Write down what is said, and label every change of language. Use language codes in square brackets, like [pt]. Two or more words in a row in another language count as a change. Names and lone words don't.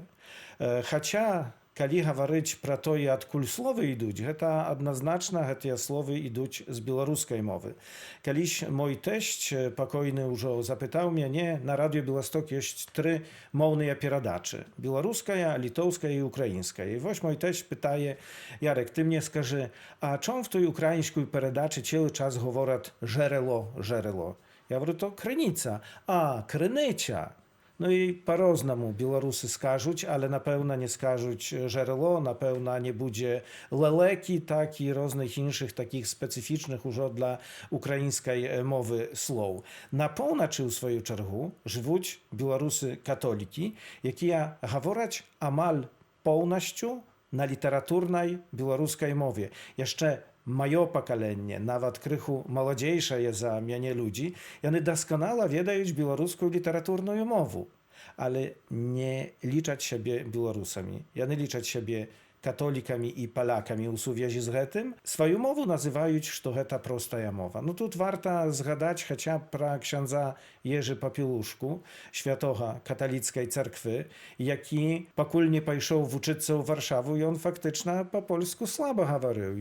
[be] Хаця, калі гаварыць пра тое, адкуль словы ідуць, гэта адназначна гэтыя словы ідуць з беларускай мовы. Калісь мой тэсць пакойны ўжо запытаў мяне, на радыё Беласток ёсць 3 моўныя перадачы: беларуская, літоўская і украінская. І вось мой тэсць пытае: Ярек, ты мне скажы, [uk] а чом в той украинській передачі цілий час говорять «жерело, жерело»? Я говорю, то криниця. А, криниця. Ну і по-розному білоруси скажуть, але напевно не скажуть «жерело», напевно не буде «лелеки», так і різних інших таких специфічних уже для української мови слов. На півночі, у свою чергу, живуть білоруси-католіки, які говорять амаль повністю на літературній білоруській мові. [pl] Jeszcze moje pokolenie, nawet krychu młodziejsze za mnie ludzi, one doskonale wiedają białoruską literaturną mowę, ale nie liczać siebie Białorusami. One liczać siebie [be] католікамі і палякамі ў сувязі з гэтым, сваю мову называюць, што гэта простая мова. Ну тут варта згадаць хаця б пра ксяндза Ежы Папілушку, святога каталіцкай царквы, які пакуль не пайшоў вучыцца ў Варшаву, ён фактычна па-польску слаба гаварыў.